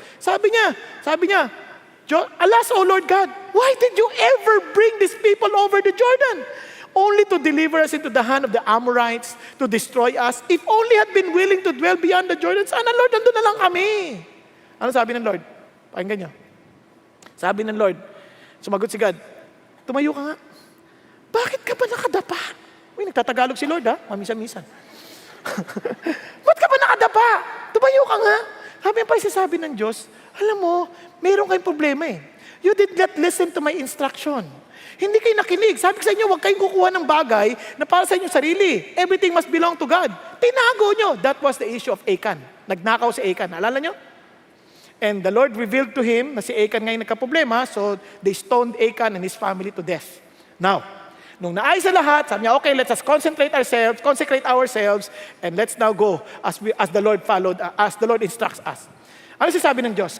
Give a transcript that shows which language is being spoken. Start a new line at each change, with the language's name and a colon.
Filipino: Sabi niya,
English: alas, O Lord God, why did you ever bring these people over the Jordan? Only to deliver us into the hand of the Amorites, to destroy us. If only had been willing to dwell beyond the Jordan,
Filipino: sana Lord, nandun na lang kami. Ano sabi ng Lord? Pakinggan niyo. Sabi ng Lord, sumagot si God, tumayo ka nga. Bakit ka ba nakadapa? Uy, nagtatagalog si Lord ha, mamisa-misan. Ba't ka ba nakadapa? Tumayo ka nga. Sabi pa isasabi ng Diyos, alam mo, mayroon kayong problema eh.
English: You did not listen to my instruction.
Filipino: Hindi kayo nakinig. Sabi ko sa inyo, huwag kayong kukuha ng bagay na para sa inyong sarili.
English: Everything must belong to God.
Filipino: Tinago nyo.
English: That was the issue of Achan.
Filipino: Nagnakaw si Achan. Alala nyo?
English: And the Lord revealed to him
Filipino: na si Achan ngayon nagkaproblema,
English: so they stoned Achan and his family to death. Now, nung naayos sa lahat, sabi niya, okay, let's just consecrate ourselves, and let's now go as the Lord instructs us.
Filipino: Ano sabi ng Diyos?